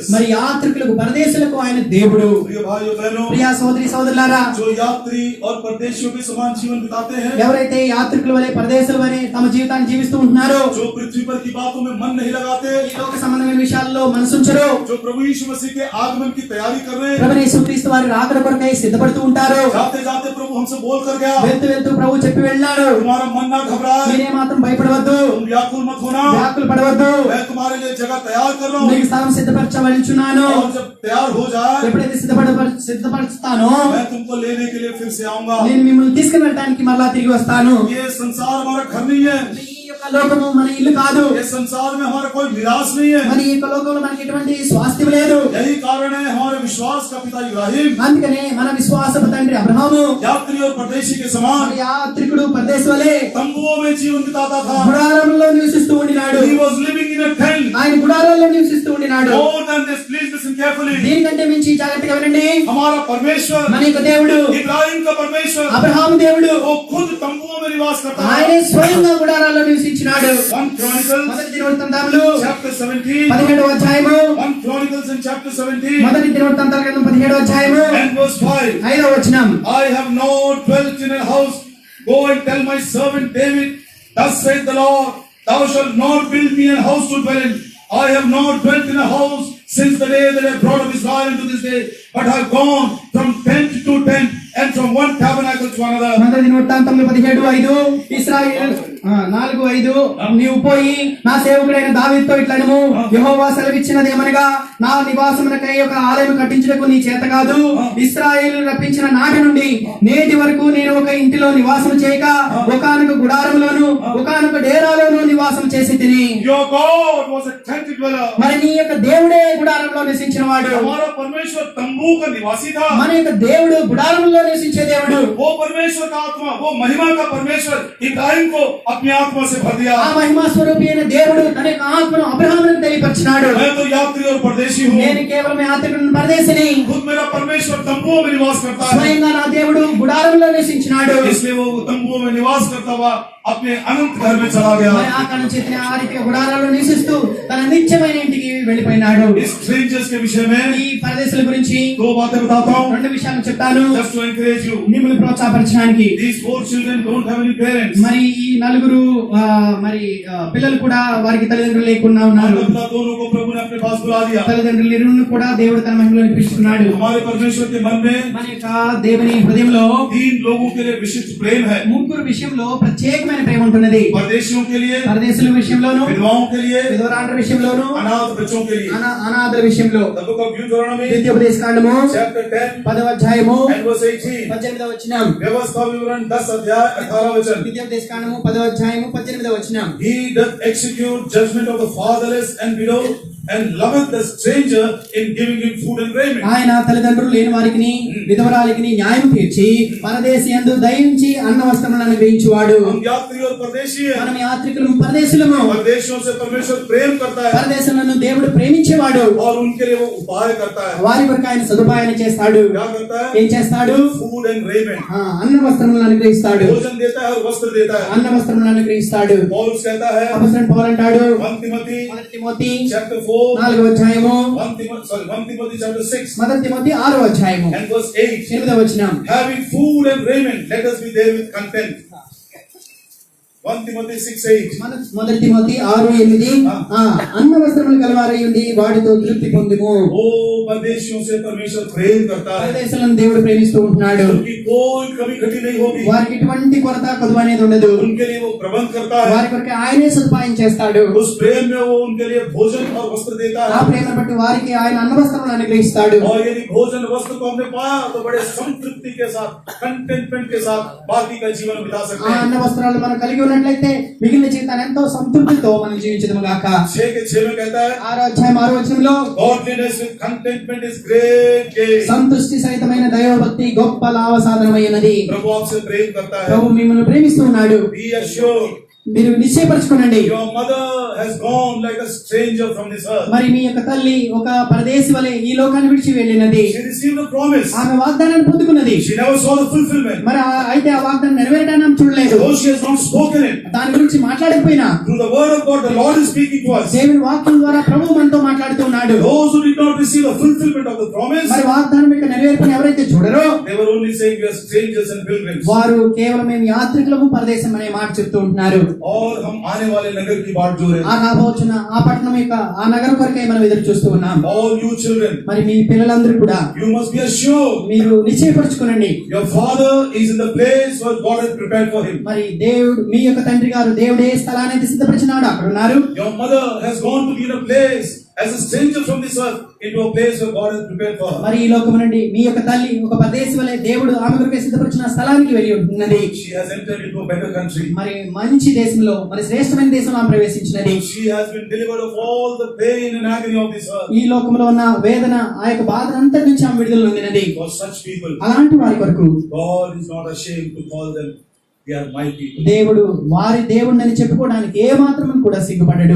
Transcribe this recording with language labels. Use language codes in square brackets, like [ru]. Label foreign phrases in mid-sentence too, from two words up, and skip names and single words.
[te] మరి యాత్రికులకు పరదేశులకు ఆయన దేవుడు. [hi] प्रिय भाइयों बहनों, [te] ప్రియా సోదరి సోదరులారా, [hi] जो यात्री और परदेशियों के समान जीवन बिताते हैं, [te] ఎవరైతే యాత్రికుల వలె పరదేశుల వలె తమ జీవితాన్ని జీవిస్తూ ఉంటున్నారో, [hi] जो पृथ्वी पर की बातों में मन नहीं लगाते, [te] ఈ లోక సంబంధమైన విషయాల్లో మనసుంచరు, [hi] जो प्रभु यीशु मसीह के आगमन की तैयारी कर रहे हैं, [te] ప్రభువైన యేసుక్రీస్తు వారి రాకడ కొరకై సిద్ధపడుతూ ఉంటారు. [hi] जाते जाते प्रभु हमसे बोल कर गया, [te] వెళ్తూ వెళ్తూ ప్రభు చెప్పి వెళ్ళాడు, [hi] तुम्हारा मन ना घबराए, [te] మీరే మాత్రం భయపడవద్దు, [hi] तुम व्याकुल मत होना, [te] వ్యాకులు పడవద్దు, [hi] मैं तुम्हारे लिए जगह तैयार कर रहा हूँ. [te] మీకు స్థలం సిద్ధపరచవలచున్నాను. [hi] और जब तैयार हो जाए, [te] ఎప్పుడైతే సిద్ధపరుస్తానో [hi] मैं तुमको लेने के लिए फिर से आऊंगा. [te] నేను మిమ్మల్ని తీసుకుని వెళ్ళడానికి మరలా తిరిగి వస్తాను. [hi] ये संसार हमारा घर नहीं है. [te] ఈ యొక్క లోకము మన ఇల్లు కాదు. [hi] ये संसार में हमारा कोई मिरास नहीं है. [te] మరి ఈ యొక్క లోకంలో మనకి ఎటువంటి స్వాస్థ్యం లేదు. [hi] यही कारण है हमारे विश्वास का पिता इब्राहिम [te] అందుకనే మన విశ్వాసపు తండ్రి అబ్రహాము [hi] यात्री और परदेशी के समान [te] మరి యాత్రికుడు పరదేశి వలె [hi] तंबुओं में जीवन बिताता था. [te] గుడారంలో నివసిస్తూ ఉండినాడు. [en] He was living in in a tent. [te] ఆయన గుడారాల్లో నివసిస్తూ ఉండినాడు. [en] More than this, please listen carefully. [te] దీనికంటే మించి జాగ్రత్తగా వినండి. [hi] हमारा परमेश्वर, [te] మన యొక్క దేవుడు, [hi] इब्राहिम का परमेश्वर, [te] అబ్రహాము దేవుడు, [hi] वो खुद तंबुओं में निवास करता है. [te] ఆయనే స్వయంగా గుడారాల్లో నివసించినాడు. [en] 1 Chronicles [te] మొదటి దినవృత్తాంతములు [en] chapter 17. [te] 17వ అధ్యాయము. [en] 1 Chronicles in chapter 17 [te] మొదటి దినవృత్తాంతాల గ్రంథం 17వ అధ్యాయము [en] and verse 5. [te] 5వ వచనం. [en] I have not dwelt in a house. Go and tell my servant David, thus saith the Lord, thou shalt not build me a house to dwell in. I have not dwelt in a house since the day that I brought up Israel into this day, but I have gone from tent to tent and from one tabernacle to another. [te] మొదటి దినవృత్తాంతములు 17:5 ఇశ్రాయేలు 4:5 నీవు పోయి నా సేవకుడైన దావీదుతో ఇట్లనము, యెహోవా సెలవిచ్చినదేమనగా నా నివాసమునకై ఒక ఆలయం కట్టించుటకు నీ చేత కాదు. ఇశ్రాయేలు రప్పించిన నాటి నుండి నేటి వరకు నేను ఒక ఇంటిలో నివాసం చేయక ఒకానొక గుడారములోను ఒకానొక డేరాలోను నివాసం చేసి తిని. [en] Your God was a tent dweller. [te] మరి నీ యొక్క దేవుడే గుడారంలో నివసించిన వాడు. [hi] हमारा परमेश्वर तंबू का निवासी था. [te] మన యొక్క దేవుడు గుడారంలో నివసించే దేవుడు. [hi] वो परमेश्वर का आत्मा, वो महिमा का परमेश्वर इब्राहिम को अपनी आत्मा से भर दिया. [te] ఆ మహిమా స్వరూపి అయిన దేవుడు తన యొక్క ఆత్మను అబ్రహామునకు తెలియపరిచినాడు. [hi] मैं तो यात्री और परदेशी हूँ. [te] నేను కేవలం యాత్రికుని పరదేశిని. [hi] खुद मेरा परमेश्वर तंबुओं में निवास करता है. [te] స్వయంగా నా దేవుడు గుడారంలో నివసించినాడు. [hi] इसलिए वो तंबुओं में निवास करता हुआ अपने अनंत घर में चला गया. [te] మరి ఆ కాలం చేతిని ఆ రీతిగా గుడారాల్లో నివసిస్తూ తన నిత్యమైన ఇంటికి వెళ్ళిపోయినాడు. [hi] इस स्ट्रेंजर्स के विषय में [te] ఈ పరదేశుల గురించి [hi] 2 बातें बताता हूँ, [te] రెండు విషయాలు చెప్తాను [en] just to encourage you. [te] మిమ్మల్ని ప్రోత్సాహపరచడానికి. [en] These 4 children don't have any parents. [te] మరి ఈ నలుగురు పిల్లలు కూడా వారికి తల్లిదండ్రులు లేకుండా ఉన్నారు. [hi] माता-पिता दोनों को प्रभु ने अपने पास बुला लिया. [te] తల్లిదండ్రులు ఇరువురిని కూడా దేవుడు తన మహిమలో నిలిపిస్తున్నాడు. [hi] हमारे परमेश्वर के मन में [te] మన యొక్క దేవుని హృదయంలో [hi] 3 लोगों के लिए विशिष्ट प्रेम है. [te] ముగ్గురు విషయంలో ప్రత్యేకమైన ప్రేమ ఉంటున్నది. [hi] परदेशियों के लिए, [te] పరదేశుల విషయంలోను, [hi] विधवाओं के लिए, [te] విధవరాండ్ర విషయంలోను, [hi] अनाथ बच्चों के लिए. [te] అనాథల విషయంలో. [en] The book of Deuteronomy [te] ద్వితీయోపదేశకాండము [en] chapter 10 [te] 10వ అధ్యాయము [en] and verse 18. [te] 18వ వచనం. [hi] व्यवस्था विवरण 10 अध्याय 18 वचन. [te] ద్వితీయోపదేశకాండము 10వ అధ్యాయము 18వ వచనం. [en] He doth execute judgment of the fatherless and widow and loveth the stranger in giving him food and raiment. [te] ఆయన తల్లిదండ్రులు లేని వారికి విధవరాలికి న్యాయం తీర్చి పరదేశి యందు దయించి అన్న వస్త్రములను అనుగ్రహించువాడు. [hi] हम यात्री और परदेशी हैं. [te] మనం యాత్రికులము పరదేశులము. [hi] परदेशियों से परमेश्वर प्रेम करता है [te] పరదేశులను దేవుడు ప్రేమించేవాడు. [hi] और उनके लिए वो उपाय करता है. [te] వారి కొరకు ఆయన సదుపాయాన్ని చేస్తాడు. [hi] क्या करता है? [te] ఏం చేస్తాడు? [en] food and raiment. [te] అన్న వస్త్రములను అనుగ్రహిస్తాడు. [hi] भोजन देता है और वस्त्र देता है. [te] అన్న వస్త్రములను అనుగ్రహిస్తాడు. [hi] पौलुस कहता है [te] అపొస్తలుడైన పౌలు అంటాడు [en] 1 Timothy [te] మొదటి తిమోతి [en] chapter 4 [te] 4వ అధ్యాయము [en] 1 Timothy chapter 6 [te] మొదటి తిమోతి 6వ అధ్యాయము [en] and verse 8. [te] 8వ వచనం. [en] Having food and raiment, let us be there with content. 1 Timothy 6:8. [te] మొదటి తిమోతి 6:8 అన్న వస్త్రములు కలవారై ఉండి వాటితో తృప్తి పొందుము. [hi] ओ परदेशियों से परमेश्वर प्रेम करता है. [te] పరదేశులను దేవుడు ప్రేమిస్తూ ఉంటున్నాడు. [hi] उनकी कोई कमी घटी नहीं होगी. [te] వారికి ఎటువంటి కొరత కొదువ అనేది ఉండదు. [hi] उनके लिए वो प्रबंध करता है. [te] వారి కొరకు ఆయనే సదుపాయం చేస్తాడు. [hi] उस प्रेम में वो उनके लिए भोजन और वस्त्र देता [te] ఆ [hi] है. [te] ప్రేమను బట్టి వారికి ఆయన అన్న వస్త్రములను అనుగ్రహిస్తాడు. [hi] और यदि भोजन वस्त्र को हमने पाया तो बड़े संतृप्ति के साथ, कंटेंटमेंट के साथ बाकी का जीवन बिता सकते [te] ఆ [hi] हैं. [te] అన్న వస్త్రాలు మనం కలిగి ఉన్నట్లయితే మిగిలిన జీవితాన్ని ఎంతో సంతృప్తితో మనం జీవించదము గాక. [hi] 6:6 में कहता है [te] 6వ అధ్యాయం 6వ వచనంలో [en] godliness with contentment is great gain. [te] సంతుష్టి సహితమైన దైవభక్తి గొప్ప లాభ సాధనమైనది. [hi] प्रभु आपसे प्रेम करता है. [te] ప్రభు మిమ్మల్ని ప్రేమిస్తూ ఉన్నాడు. [en] Be assured [te] మీరు నిశ్చయపరచుకోనండి. [en] your mother has gone like a stranger from this earth. [te] మరి మీ యొక్క తల్లి ఒక పరదేశి వలె ఈ లోకాన్ని విడిచి వెళ్ళినది. [en] She received a promise. [te] ఆమె వాగ్దానాన్ని పొందుకున్నది. [en] She never saw the fulfillment. [te] మరి అయితే ఆ వాగ్దానం నెరవేరడాన్ని ఆమె చూడలేదు. [en] Though she has not spoken it, [te] దాని గురించి మాట్లాడకపోయినా [en] through the word of God the Lord is speaking to us. [te] దేవుని వాక్యం ద్వారా ప్రభువు మనతో మాట్లాడుతున్నాడు. [en] Those who did not receive the fulfillment of the promise, [te] మరి వాగ్దానం యొక్క నెరవేర్పుని ఎవరైతే చూడరో [en] they were only saying we are strangers and pilgrims. [te] వారు కేవలం మేము యాత్రికులము పరదేశం అనే మాట చెప్తూ ఉంటున్నారు. [hi] और हम आने वाले नगर की बाट जो रहे. [te] ఆ రాబోతున్న ఆ పట్టణం యొక్క ఆ నగరం కొరకై మనం ఎదురు చూస్తూ ఉన్నాం. [en] All you children, [te] మరి మీ పిల్లలందరూ కూడా [en] you must be assured [te] మీరు నిశ్చయపరచుకోనండి. [en] your father is in the place where God has prepared for him. [te] మరి దేవుడు మీ యొక్క తండ్రి గారు దేవుడే స్థలాన్ని సిద్ధపరిచినాడు, అక్కడ ఉన్నారు. [en] Your mother has gone to be in a place as a stranger from this earth into a place where God has prepared for her. [te] మరి ఈ లోకం నుండి మీ యొక్క తల్లి ఒక పరదేశి వలె దేవుడు ఆమె కొరకై సిద్ధపరిచిన స్థలానికి వెళ్ళి ఉంటున్నది. [en] She has entered into a better country. [te] మరి మంచి దేశంలో మరి శ్రేష్టమైన దేశంలో ఆమె ప్రవేశించినది. [en] She has been delivered of all the pain and agony of this earth. [te] ఈ లోకంలో ఉన్న వేదన ఆ యొక్క బాధ అంతటి నుంచి ఆమె విడుదల పొందినది. [en] For such people, [te] అలాంటి వారి కొరకు [en] God is not ashamed to call them they are my people. [te] దేవుడు వారి దేవుడిని చెప్పుకోవడానికి ఏ మాత్రం కూడా సిగ్గుపడడు.